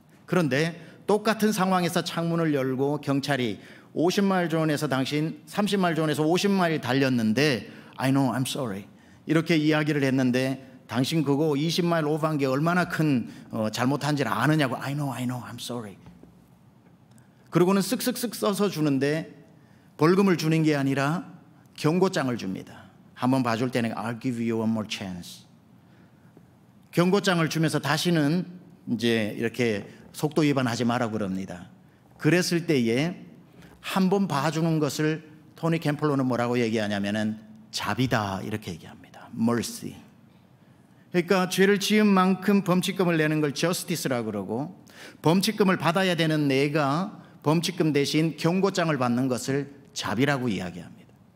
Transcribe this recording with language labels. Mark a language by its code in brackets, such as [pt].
[ko] 그런데 똑같은 상황에서 창문을 열고 경찰이 50마일 존에서 당신 30마일 존에서 50마일 달렸는데 [en] I know, I'm sorry [ko] 이렇게 이야기를 했는데 당신 그거 20마일 오버한 게 얼마나 큰 잘못한지를 아느냐고. [en] I know, I'm sorry. [ko] 그러고는 쓱쓱쓱 써서 주는데 벌금을 주는 게 아니라 경고장을 줍니다. 한번 봐줄 때는 [en] I'll give you one more chance. [ko] 경고장을 주면서 다시는 이제 이렇게 속도 위반하지 마라 그럽니다. 그랬을 때에 한 번 봐주는 것을 토니 캠플러는 뭐라고 얘기하냐면은 자비다 이렇게 얘기합니다. [en] Mercy. [ko] 그러니까 죄를 지은 만큼 범칙금을 내는 걸 justice라고 그러고, 범칙금을 받아야 되는 내가 범칙금 대신 경고장을 받는 것을 자비라고 이야기합니다.